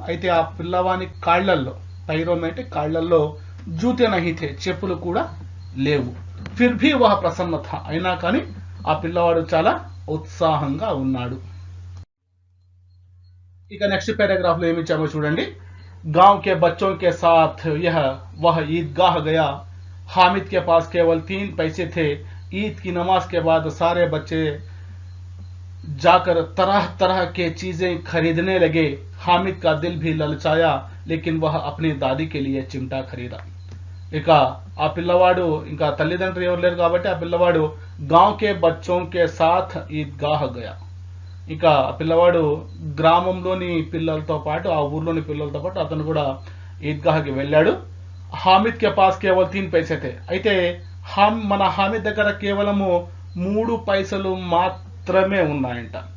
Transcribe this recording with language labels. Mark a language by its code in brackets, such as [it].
[te] అయితే ఆ పిల్లవాని కాళ్లల్లో, [hi] పైరో మే [te] అంటే కాళ్లల్లో, [hi] జూతే నహీ థే, [te] చెప్పులు కూడా లేవు. [hi] ఫిర్ భీ వహ ప్రసన్న థా. [te] అయినా కానీ ఆ పిల్లవాడు చాలా ఉత్సాహంగా ఉన్నాడు. ఇక నెక్స్ట్ పారాగ్రాఫ్ లో ఏమి ఇచ్చామో చూడండి. [hi] गांव के बच्चों के साथ वह ईदगाह गया. हामिद के पास केवल 3 पैसे थे. ईद की नमाज के बाद सारे बच्चे जाकर तरह तरह के चीजें खरीदने लगे. हामिद का दिल भी ललचाया, लेकिन वह अपनी दादी के लिए चिमटा खरीदा. [te] ఇక ఆ పిల్లవాడు, ఇంకా తల్లిదండ్రులు ఎవరు లేరు కాబట్టి ఆ పిల్లవాడు [hi] గాంవ్ కే బచ్చోం కే సాథ్ ఈద్గాహ్ గయా. [te] ఇక ఆ పిల్లవాడు గ్రామంలోని పిల్లలతో పాటు, ఆ ఊర్లోని పిల్లలతో పాటు అతను కూడా ఈద్గాహ్కి వెళ్ళాడు. [hi] హామిద్ కే పాస్ కేవల్ 3 పైసే थे. [te] అయితే మన హామిద్ దగ్గర కేవలము 3 పైసలు మాత్రమే ఉన్నాయంట.